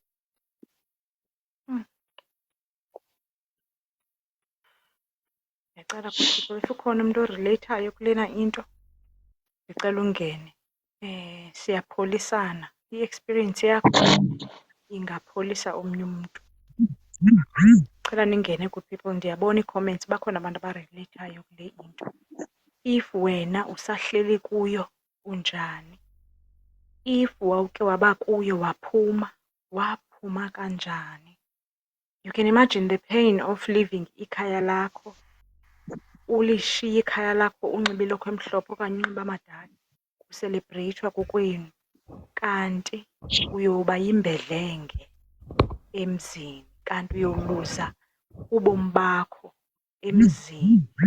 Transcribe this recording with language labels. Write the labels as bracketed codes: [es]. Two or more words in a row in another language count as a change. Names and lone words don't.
[xh] Ndiyacela kuThixo if ukhona umuntu oreleyithayo kulena into ndicela ungene. Siyapholisana. I-experience yakho ingapholisa omnye umntu. Cela ningene [en] good people, [xh] ndiyabona ii-comments bakhona abantu abareleyithayo kule into. If wena usahleli kuyo unjani? If wawuke waba kuyo waphuma kanjani? [en] You can imagine the pain of leaving [xh] ikhaya lakho, ulishiye ikhaya lakho unxibe ilokhwe emhlophe okanye unxibe amadada, kuselebreyithwa kokwenu, kanti uyoba yimbedlenge emzini, kanti uyoluza ubomi bakho emzini.